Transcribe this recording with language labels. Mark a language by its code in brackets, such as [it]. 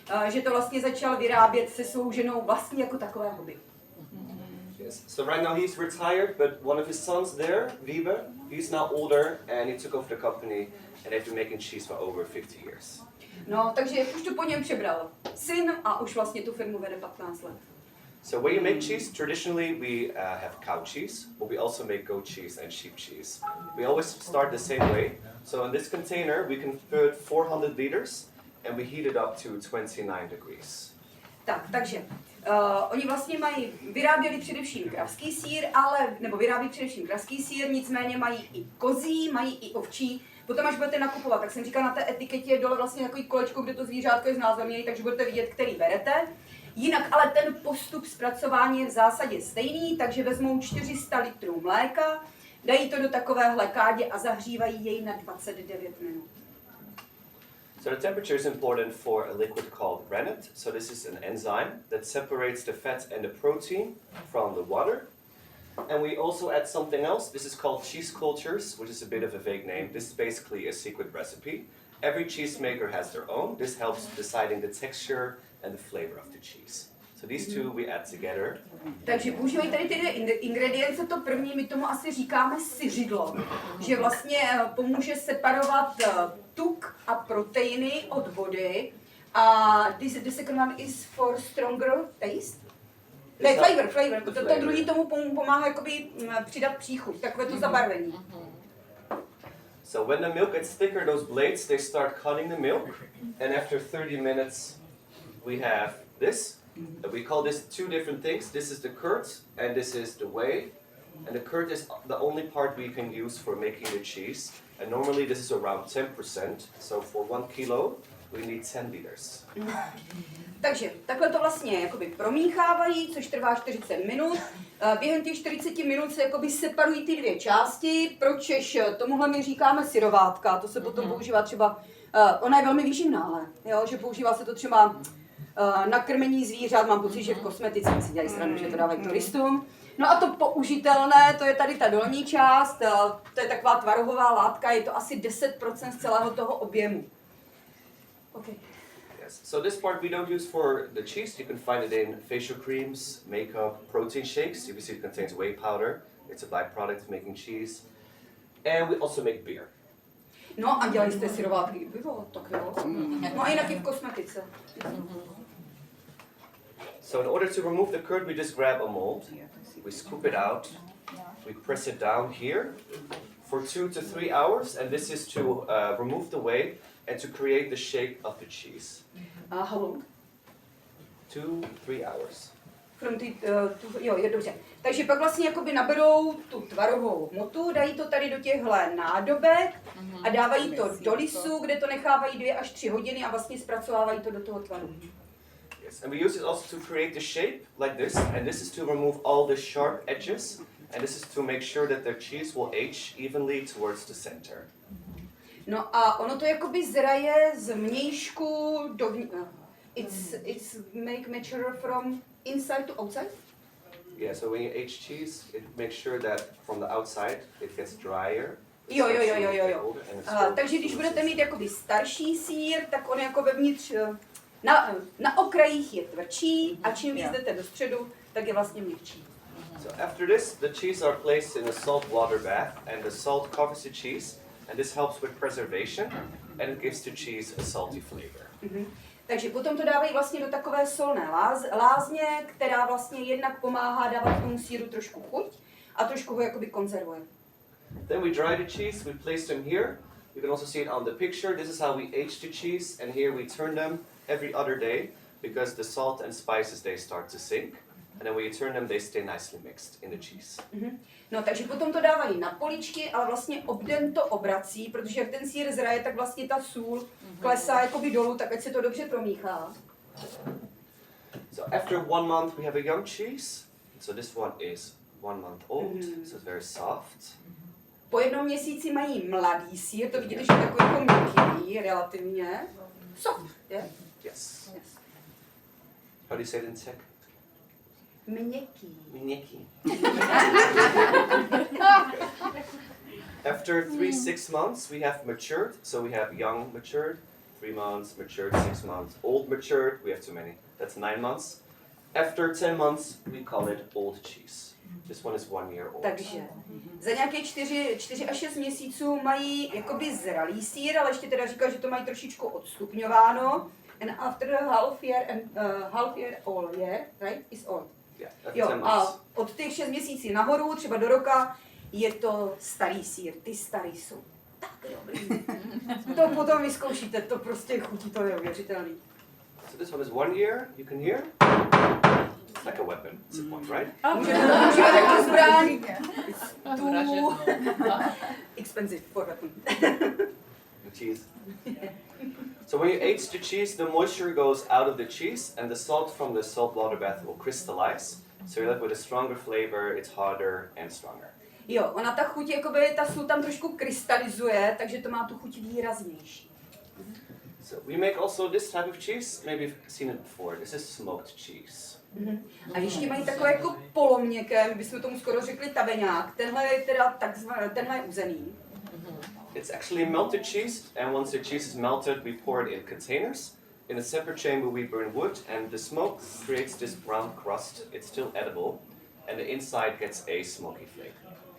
[cs] Že to vlastně začal vyrábět se svou ženou vlastně jako takové hobby. [en] Yes. So right now he's retired, but one of his sons there, Wiebe, he's now older and he took over the company and they've been making cheese for over 50 years. [cs] No, takže už to po něm přebral syn a už vlastně tu firmu vede 15 let. [en] So when you make cheese, traditionally we have cow cheese, but we also make goat cheese and sheep cheese. We always start the same way. So in this container we can put 400 liters and we heat it up to 29 degrees. [cs] Takže oni vlastně vyráběli především kravský sýr, vyrábí především kravský sýr, nicméně mají i kozí, mají i ovčí. Potom až budete nakupovat, tak jsem říkala, na té etiketě je dole vlastně takový kolečko, kde to zvířátko je znázorněné, takže budete vidět, který berete. Jinak ale ten postup zpracování je v zásadě stejný, takže vezmou 400 litrů mléka, dají to do takovéhle kádě a zahřívají jej na 29 minut. [en] So the temperature is important for a liquid called rennet. So this is an enzyme that separates the fat and the protein from the water. And we also add something else. This is called cheese cultures, which is a bit of a vague name. This is basically a secret recipe. Every cheesemaker has their own. This helps deciding the texture and the flavor of the cheese. So these two we add together. [cs] Takže používají tady ty ingredience, to první, my tomu asi říkáme syřidlo, že vlastně pomůže separovat tuk a proteiny od vody. [en] A the second one is for stronger taste. [cs] Ne, [en] flavor. [cs] To druhý tomu pomáhá jakoby přidat příchuť, takové to zabarvení. [en] So when the milk gets thicker, those blades, they start cutting the milk. And after 30 minutes, we have this. We call this two different things. This is the curd and this is the whey. And the curd is the only part we can use for making the cheese. And normally this is around 10%. So for 1 kilo, we need 10 liters. [cs] Takže takhle to vlastně jakoby promíchávají, což trvá 40 minut. Během těch 40 minut se jakoby separují ty dvě části, pročež tomuhle my říkáme syrovátka. To se potom používá třeba, ona je velmi výživná, jo, že používá se to třeba na krmení zvířat, mám pocit, že v kosmetice si dělají srandu, že to dávají turistům. No a to použitelné, to je tady ta dolní část, to je taková tvarohová látka, je to asi 10% z celého toho objemu. [en] Okay. Yes. So this part we don't use for the cheese. You can find it in facial creams, makeup, protein shakes. You can see it contains whey powder. It's a byproduct of making cheese. And we also make beer. [cs] No a dělali jste syrovátky? Pivo, tak jo. No a jinak i v kosmetice. [en] So in order to remove the curd, we just grab a mold, we scoop it out, we press it down here for 2 to 3 hours, and this is to remove the whey and to create the shape of the cheese. How long? 2-3 hours. [cs] Jo, je dobře. Takže pak vlastně jakoby naberou tu tvarovou hmotu, dají to tady do těchhle nádobek a dávají to do lisu, kde to nechávají 2 až 3 hodiny a vlastně zpracovávají to do toho tvaru. [en] Yes, and we use it also to create the shape like this, and this is to remove all the sharp edges, and this is to make sure that the cheese will age evenly towards the center. [cs] No a ono to jakoby zraje z vnějšku do [en] it's mature from inside to outside? Yeah, so when you age cheese, it makes sure that from the outside it gets drier. [cs] Jo. Takže když budete mít jakoby starší sýr, tak on jako vevnitř na okrajích je tvrdší a čím víc jdete do středu, tak je vlastně měkčí. [en] So after this, the cheese are placed in a salt water bath, and the salt covers the cheese, and this helps with preservation, and it gives the cheese a salty flavor. [cs] Takže potom to dávají vlastně do takové solné lázně, která vlastně jednak pomáhá dávat tomu sýru trošku chuť a trošku ho jakoby konzervuje. [en] Then we dry the cheese, we place them here. You can also see it on the picture. This is how we age the cheese, and here we turn them every other day because the salt and spices, they start to sink. And then when you turn them, they stay nicely mixed in the cheese. [cs] No, takže potom to dávají na poličky, ale vlastně obden to obrací, protože jak ten sýr zraje, tak vlastně ta sůl klesá jakoby dolů, tak ať se to dobře promíchá. [en] So after 1 month, we have a young cheese. So this one is 1 month old, so it's very soft. [cs] Po 1 měsíci mají mladý sýr, to vidíte, že je takový jako měkký, relativně. [en] Soft, je? Yes. How do you say it in Czech? [cs] Měkký. Měkký. [en] After 3-6 months, we have matured. So we have young matured, 3 months, matured 6 months, old matured. We have too many. That's 9 months. After 10 months, we call it old cheese. This one is 1 year old. [cs] Takže za nějaké 4 až 6 měsíců mají jakoby zralý sýr, ale ještě teda říká, že to mají trošičku odstupňováno. [en] And after half year, all year, right, is old. [cs] Jo, a od těch 6 měsíců nahoru, třeba do roka, je to starý sýr. Ty starý jsou tak dobrý. To potom vyzkoušíte, to prostě chutí, to je uvěřitelný. [en] So this one is 1 year, you can hear. It's like a weapon, it's a point, right? [cs] Můžeme takovou zbraň. [en] It's too expensive for weapon. The cheese. So when you age the cheese, the moisture goes out of the cheese and the salt from the salt water bath will crystallize. So you're left with a stronger flavor, it's harder and stronger. [cs] Jo, ona ta chuť, jakoby ta sůl tam trošku krystalizuje, takže to má tu chuť výraznější. [en] So we make also this type of cheese, maybe you've seen it before. This is smoked cheese. [cs] A ještě mají takové jako poloměkké, my bychom tomu skoro řekli taveňák. Tenhle je teda tenhle je uzený. [en] It's actually melted cheese, and once the cheese is melted, we pour it in containers. In a separate chamber, we burn wood, and the smoke creates this brown crust. It's still edible, and the inside gets a smoky flavor.